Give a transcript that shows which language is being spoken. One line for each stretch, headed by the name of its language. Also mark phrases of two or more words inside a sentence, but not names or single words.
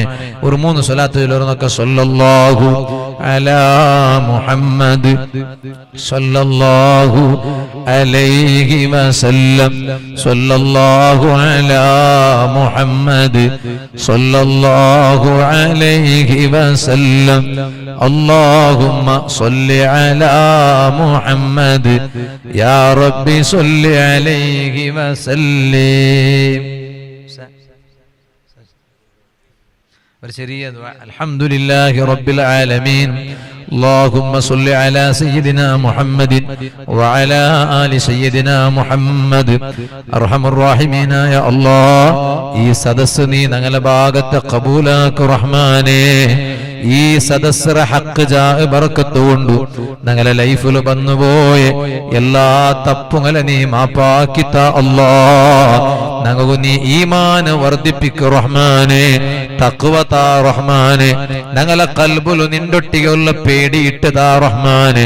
Malayalam: ഒരു 3 സ്വലാത്ത് ചൊല്ലുന്നൊക്കെ
Arabic: صلى الله على محمد صلى الله عليه وسلم صلى الله على محمد صلى الله عليه وسلم اللهم صل على محمد يا ربي صل عليه وسلم.
Malayalam: ഒരു ചെറിയ ദുആ.
Arabic: الحمد لله رب العالمين. اللهم صل على سيدنا محمد وعلى آل سيدنا محمد. أرحم الراحمين يا الله
Malayalam: ഈ സദസ്സ് നീ ഞങ്ങളുടെ ഭാഗത്ത് ഖബൂലാക്കു റഹ്മാനേ. ഈ സദസ്സറ ഹക്ക് ജാ ബർക്കത്ത് കൊണ്ടു ഞങ്ങളുടെ ലൈഫിൽ വന്നുപോയ എല്ലാ തപ്പുകളെ നീ മാപ്പാക്കിത്ത അല്ലാഹ്. ഞങ്ങൾക്ക് നീ ഈമാന് വർദ്ധിപ്പിക്കു റഹ്മാനെ, തഖ്വ താ റഹ്മാനെ, ഞങ്ങളെ ഖൽബിലു നിന്റൊട്ടിയുള്ള പേടിയിട്ട് താ റഹ്മാനെ.